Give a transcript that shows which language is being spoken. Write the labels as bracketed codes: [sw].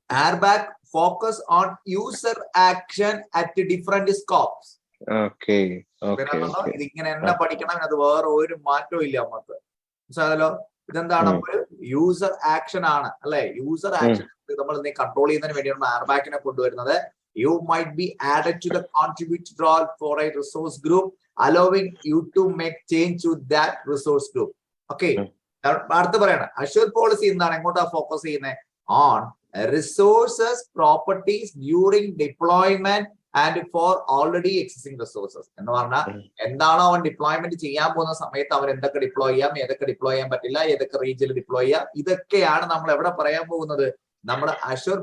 [en] RBAC focus on user action at different scopes. Okay. [ml] ഇതിങ്ങനെ എന്നെ പഠിക്കണം, അത് വേറെ ഒരു മാറ്റവും ഇല്ല നമുക്ക്. മനസ്സിലായല്ലോ? ഇതെന്താണ്? ഒരു യൂസർ ആക്ഷൻ ആണ് അല്ലെ. യൂസർ ആക്ഷൻ നമ്മൾ കൺട്രോൾ ചെയ്യുന്നതിന് വേണ്ടിയാണ് RBAC-നെ കൊണ്ടുവരുന്നത്. [en] You might be added to the contributor role for a resource group, allowing you to make change to that resource group. Okay. [ml] അടുത്ത് പറയണം, അഷ്യൂർ പോളിസി എന്താണ്, എങ്ങോട്ടാ ഫോക്കസ് ചെയ്യുന്നത്? [en] On resources properties during deployment and for already existing resources. [ml] എന്ന് പറഞ്ഞാൽ എന്താണോ അവൻ deployment ചെയ്യാൻ പോകുന്ന സമയത്ത് അവൻ എന്തൊക്കെ ഡിപ്ലോയ് ചെയ്യാം, ഏതൊക്കെ ഡിപ്ലോയ് ചെയ്യാൻ പറ്റില്ല, ഏതൊക്കെ റീജിയനിൽ ഡിപ്ലോയ് ചെയ്യാം, ഇതൊക്കെയാണ് നമ്മൾ എവിടെ പറയാൻ പോകുന്നത്, നമ്മുടെ അഷ്യൂർ